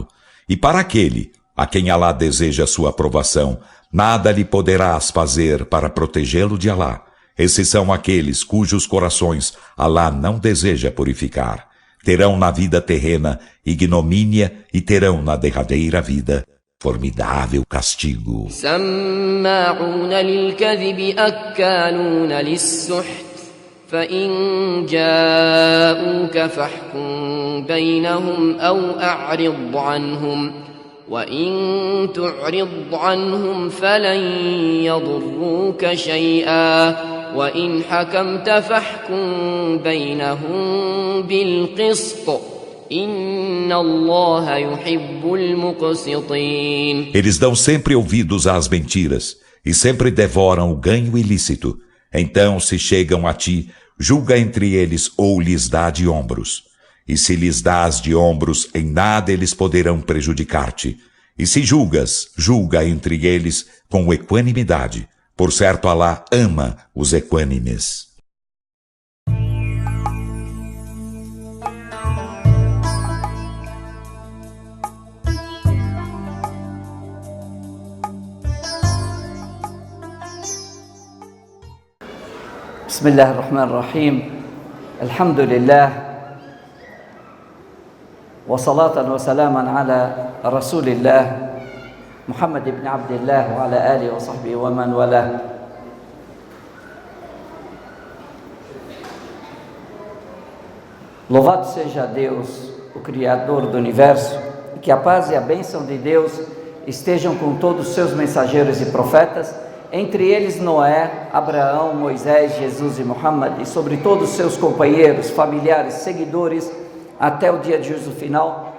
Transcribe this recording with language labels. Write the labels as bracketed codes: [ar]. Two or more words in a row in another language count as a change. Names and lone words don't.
[pt] E para aquele a quem Alá deseja sua aprovação, nada lhe poderás fazer para protegê-lo de Alá. Esses são aqueles cujos corações Alá não deseja purificar. Terão na vida terrena ignomínia e terão na derradeira vida formidável castigo. [ar] سماعون للكذب أكالون للسحت فإن جاءوك فاحكم بينهم أو أعرض عنهم وإن تعرض عنهم فلن يضروك شيئا وإن حكمت فاحكم بينهم بالقسط إن الله يحب المقسطين. [pt] Eles dão sempre ouvidos às mentiras e sempre devoram o ganho ilícito. Então, se chegam a ti, julga entre eles ou lhes dá de ombros. E se lhes dás de ombros, em nada eles poderão prejudicar-te. E se julgas, julga entre eles com equanimidade. Por certo, Alá ama os equânimes. [ar] بسم الله الرحمن الرحيم الحمد لله وصلاة وسلاما على رسول الله محمد بن عبد الله وعلى آله وصحبه ومن والاه. [pt] Louvado seja Deus, o Criador do Universo, e que a paz e a bênção de Deus estejam com todos os seus mensageiros e profetas, entre eles Noé, Abraão, Moisés, Jesus e Muhammad, e sobre todos os seus companheiros, familiares, seguidores, até o dia de juízo final.